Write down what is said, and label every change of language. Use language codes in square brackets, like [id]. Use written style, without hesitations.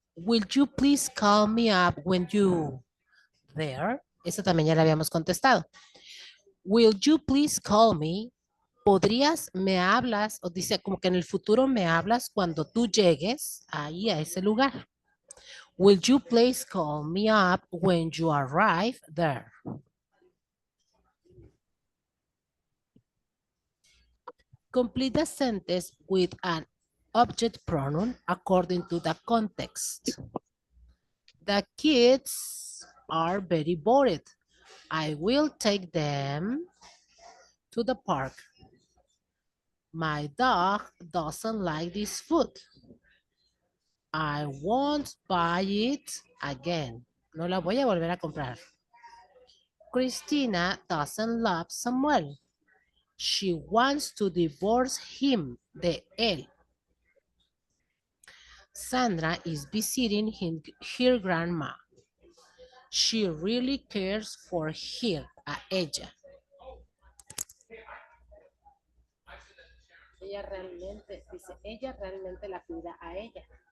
[en] Will you please call me up when you there? [es] Eso también ya lo habíamos contestado. [en] Will you please call me? [es] ¿Podrías, me hablas? O dice como que en el futuro me hablas cuando tú llegues ahí a ese lugar. [en] Will you please call me up when you arrive there? Complete the sentence with an object pronoun according to the context. The kids are very bored. I will take them to the park. My dog doesn't like this food. I won't buy it again. [es] No la voy a volver a comprar. [en] Christina doesn't love Samuel. She wants to divorce him, [es] de él. [en] Sandra is visiting her grandma. She really cares for her, [es] a ella. Ella realmente, dice, ella realmente la cuida a ella.